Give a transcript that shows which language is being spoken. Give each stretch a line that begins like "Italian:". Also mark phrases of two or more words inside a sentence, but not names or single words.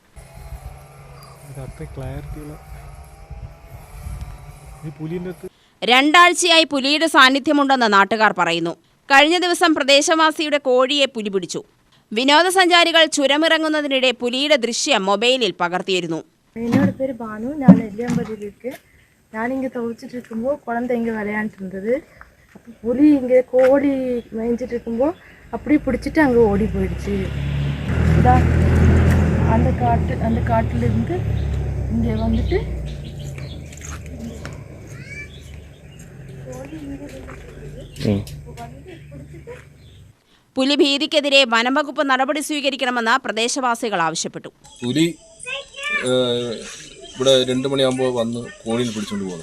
Malayalam: രണ്ടാഴ്ചയായി പുലിയുടെ സാന്നിധ്യമുണ്ടെന്ന് നാട്ടുകാർ പറയുന്നു. കഴിഞ്ഞ ദിവസം പ്രദേശവാസിയുടെ കോഴിയെ പുലി പിടിച്ചു. വിനോദസഞ്ചാരികൾ ചുരമിറങ്ങുന്നതിനിടെ പുലിയുടെ ദൃശ്യം മൊബൈലിൽ പകർത്തിയിരുന്നു.
Tamil: என்னோட பேர் பானு. நான் நெல்லியாம்பதியில் இருக்கேன். நான் இங்கே துவைச்சிட்டு இருக்கும்போது குழந்தை இங்கே விளையாண்டுட்டு இருந்தது. அப்போ புலி இங்கே கோழி மேய்ஞ்சிட்டு இருக்கும்போது அப்படியே பிடிச்சிட்டு அங்கே ஓடி போயிடுச்சு. இதான் அந்த காட்டிலிருந்து இங்கே வந்துட்டு
Malayalam: പുലി ഭീതിക്കെതിരെ വനംവകുപ്പ് നടപടി സ്വീകരിക്കണമെന്ന് പ്രദേശവാസികൾ ആവശ്യപ്പെട്ടു. പുലി ഇവിടെ 2 മണിയാകുമ്പോൾ വന്ന് കോഴിയിൽ പിടിച്ചുകൊണ്ട് പോകുന്നു.